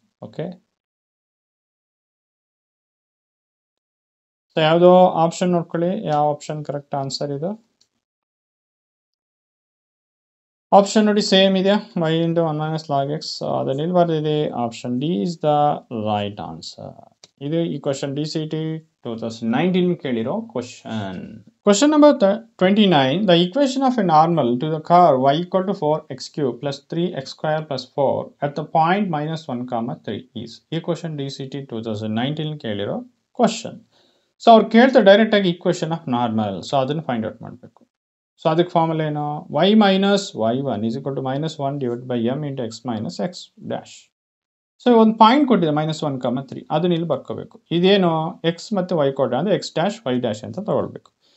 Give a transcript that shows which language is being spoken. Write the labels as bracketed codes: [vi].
[kn] Okay, so ಯಾವುದೋ option ನೋಡ್ಕೊಳ್ಳಿ, ಯಾವ ಆಪ್ಷನ್ ಕರೆಕ್ಟ್ ಆನ್ಸರ್ ಇದು. ಆಪ್ಷನ್ ನೋಡಿ ಸೇಮ್ ಇದೆ, Y into 1 minus log X. ಅದನ್ನ ಇಲ್ಲಿ ಬರೆದಿದೆ, [en] Option D is the right answer. [kn] ಇದು ಈ question DCT 2019 ಕೇಳಿರೋ question. [en] Question number 29. The equation of a normal to the curve y equal to 4x cube plus 3x square plus 4 at the point minus 1 comma 3 is. [kn] ಈ question DCT 2019 ಕೇಳಿರೋ question. So ಅವ್ರು ಕೇಳ್ತಾರೆ direct ಆಗಿ equation of normal. So ಅದನ್ನು find out ಮಾಡಬೇಕು. [en] so [kn] ಅದಕ್ಕೆ formula ಏನು, [en] y minus y1 is equal to minus 1 divide by m into x minus x dash. [kn] So ಒಂದು point ಕೊಟ್ಟಿದೆ ಮೈನಸ್ 1 ಕಾಮ 3, ಅದನ್ನ ಇಲ್ಲಿ ಬರ್ಕೋಬೇಕು. ಇದೇನು ಎಕ್ಸ್ ಮತ್ತು ವೈ ಕೊಟ್ಟರೆ ಅಂದರೆ ಎಕ್ಸ್ ಡ್ಯಾಶ್ ವೈ ಡ್ಯಾಶ್ ಅಂತ ತಗೊಳ್ಬೇಕು.